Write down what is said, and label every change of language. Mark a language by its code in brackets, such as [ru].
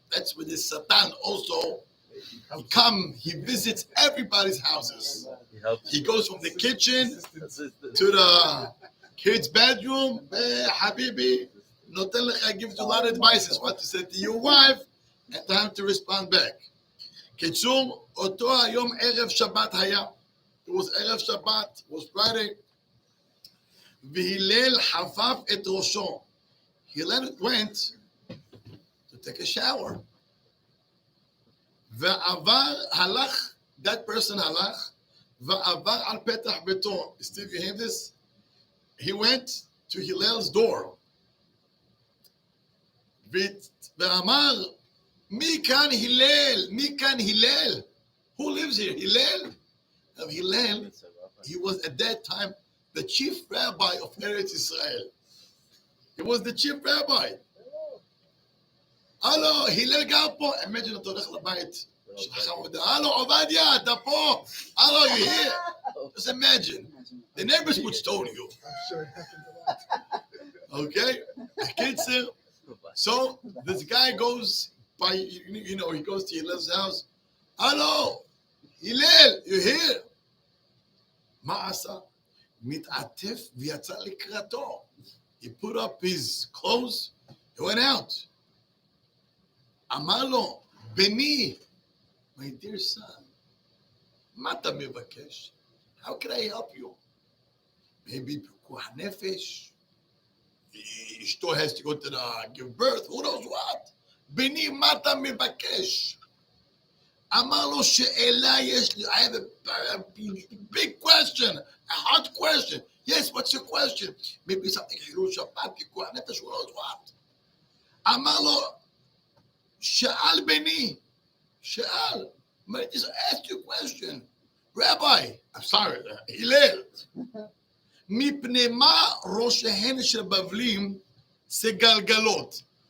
[en] That's where the Satan also, he visits everybody's houses. He goes from the kitchen to the kids' bedroom. Habibi, [he] נותן לך, [en] gives you a lot of advices, what to say to your wife, and time to respond back. [he] קיצור, אותו היום ערב שבת היה. [en] It was ערב שבת, it was Friday. [he] והלל חפף את ראשו. [en] Hillel went to take a shower. [he] ועבר, הלך, [en] that person [he] הלך, ועבר על פתח ביתו. [en] Steve, you hear this? He went to Hillel's door. [he] ואמר, מי כאן הלל? מי כאן הלל? [en] Who lives here? [he] Hillel? [en] Now, Hillel, he was at that time the chief rabbi of Eretz Israel. He was the chief rabbi. [he] הלו, הלל גר פה. Imagine אתה הולך לבית של חכם עובדיה. הלו, עובדיה, אתה פה. [en] הלו, you here? Just imagine. The neighbors would stone you. I'm sure it happened a lot. Okay? Kitzur. So, this guy goes by, he goes to Hillel's house. Hello, Hillel, you here? [he] מה עשה? מתעטף ויצא לקראתו. [en] He put up his clothes, he went out. [he] אמר לו, בני, [en] my dear son, [he] מה אתה מבקש? [en] How can I help you? Maybe פיקוח נפש? אשתו has to go to give birth, who knows what? [he] בני, מה אתה מבקש? אמר לו, שאלה יש לי, [en] I have a big question, a hard question. Yes, what's your question? Maybe something חילול שבת, פיקוח נפש, who knows what? [he] אמר לו, שאל בני, שאל. [en] I just asked you a question. Rabbi, I'm sorry, הלל. [he] מפני מה ראשיהן של בבלים זה גלגלות?